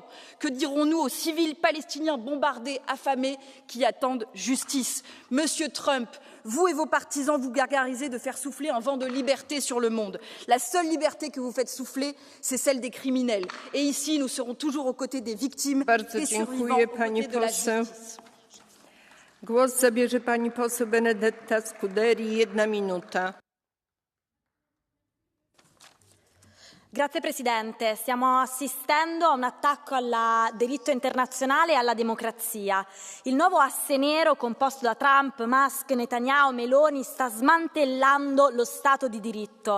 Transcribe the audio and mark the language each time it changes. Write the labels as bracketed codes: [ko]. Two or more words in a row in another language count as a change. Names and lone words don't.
[fr] Que dirons-nous aux civils palestiniens bombardés, affamés, qui attendent justice? Monsieur Trump, vous et vos partisans vous gargarisez de faire souffler un vent de liberté sur le monde. La seule liberté que vous faites souffler, c'est celle des criminels. Et ici, nous serons toujours aux côtés des victimes, des survivants, aux côtés de la justice. [pl] Głos zabierze pani poseł Benedetta Scuderi. 1 minuta. [it] Grazie Presidente, stiamo assistendo a un attacco al diritto internazionale e alla democrazia. Il nuovo asse nero composto da Trump, Musk, Netanyahu, Meloni sta smantellando lo Stato di diritto.